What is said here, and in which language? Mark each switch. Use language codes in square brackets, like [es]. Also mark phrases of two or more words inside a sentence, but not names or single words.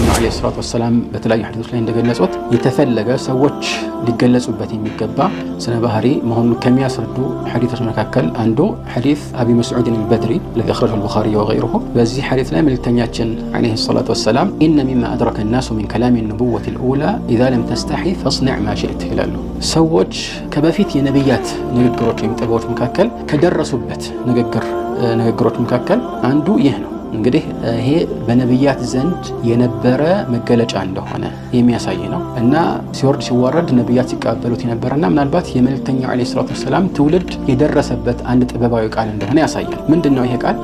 [ar] الصلاة والسلام [am] በተለያዩ ሐዲሶች ላይ እንደገለጹት የተፈለገ ሰዎች ሊገለጹበት የሚገባ ስነ ባህሪ መሆኑን ከሚያስረዱ ሐዲሶች መካከል አንዱ ሐዲስ አቢ መስዑድ አልበድሪ [ar] الذي أخرجه البخاري وغيره። [am] በዚህ ሐዲስ ላይ መልእክተኛችን [ar] عليه الصلاة والسلام إن مما أدرك الناس من كلام النبوة الأولى إذا لم تستحي فاصنع ما شئت [am] ይላሉ። ሰዎች ከበፊት የነብያት ንግግሮች ወይም ጥበቦች መካከል ከደረሱበት ንግግሮች መካከል አንዱ ይህ ነው። እንግዲህ ይሄ በነብያት ዘንድ የነበረ መገለጫ እንደሆነ የሚያሳይ ነው እና ሲወርድ ሲዋረድ ነብያት ሲቀበሉት የነበረና ምናልባት የመልእክተኛው [ar] عليه الصلاة والسلام [am] ትውልድ የደረሰበት አንድ ጥበባዊ ቃል እንደሆነ ያሳያል። ምንድነው ይሄ ቃል?